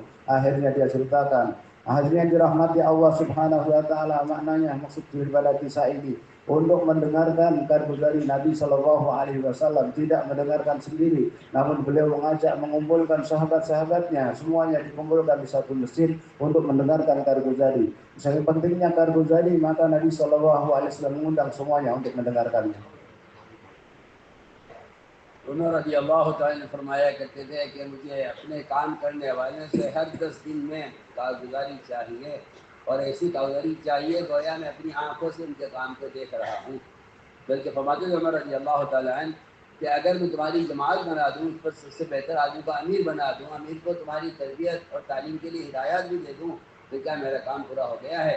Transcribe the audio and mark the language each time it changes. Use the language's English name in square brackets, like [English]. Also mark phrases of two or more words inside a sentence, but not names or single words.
[Indonesian] Akhirnya dia ceritakan. Akhirnya dirahmati [Arabic] الله سبحانه وتعالى, [Indonesian] maknanya maksud daripada kisah ini untuk mendengarkan kabar Nabi [Arabic] صلى الله عليه وسلم, [Indonesian] tidak mendengarkan sendiri, namun beliau mengajak mengumpulkan sahabat-sahabatnya, semuanya dikumpulkan di satu masjid untuk mendengarkan Karguzari. Saking pentingnya Karguzari, maka Nabi [Arabic] صلى الله عليه وسلم [Indonesian] mengundang semuanya untuk mendengarkannya. [Hindi] उमर [Arabic] رضي الله تعالى [Hindi] ने फरमाया करते थे कि मुझे अपने काम करने वाले से हर 10 दिन में कारगुजारी चाहिए और ऐसी कारगुजारी चाहिए गोया मैं अपनी आंखों से उनके काम को देख रहा हूँ। बल्कि फरमाते थे उमर [Arabic] رضي الله تعالى عنه [Hindi] कि अगर मैं तुम्हारी जमात बना दूँ, उस पर सबसे बेहतर आदमी को अमीर बना दूँ, अमीर को तुम्हारी तरबियत और तालीम के लिए हिदायत भी दे दूँ, तो क्या मेरा काम पूरा हो गया है?